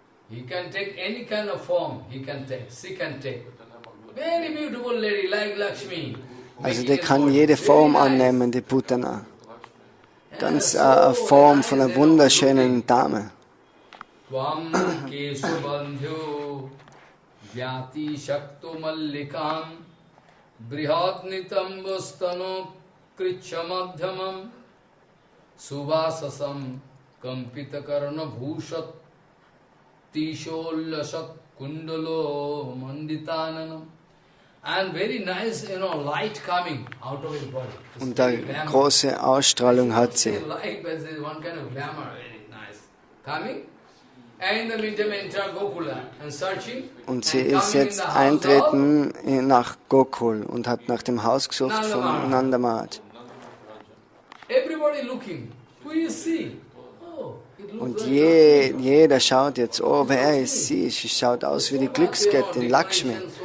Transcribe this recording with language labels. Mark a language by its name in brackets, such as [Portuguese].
[English] He can take any kind of form, he can take, she can take. Very beautiful lady like Lakshmi. [German] Also die kann jede Form annehmen, die Putana. Ganz eine Form von einer wunderschönen Dame. [Sanskrit] Tvam Kesubandhyo Vyati Shakto Mallikam Brihad Nitambastano Krichamadhyamam Subhasasam Kampita Karana Bhushat Tisholasat Kundalo Manditananam. [English] And very nice, you know, light coming out of his body. [German] Und eine große Ausstrahlung hat sie. [English] Light, but there is one kind of glamour, very nice. Coming. And in the meantime, enter Gokula and searching. [German] Und sie ist jetzt eintreten nach Gokul und hat nach dem Haus gesucht von Nanda Maharaj. [English] Everybody looking. Who is she? Oh, it looks [German] und [English] like [German] jeder schaut jetzt, oh, wer ist sie? Sie schaut aus wie die Glücksgöttin Lakshmi.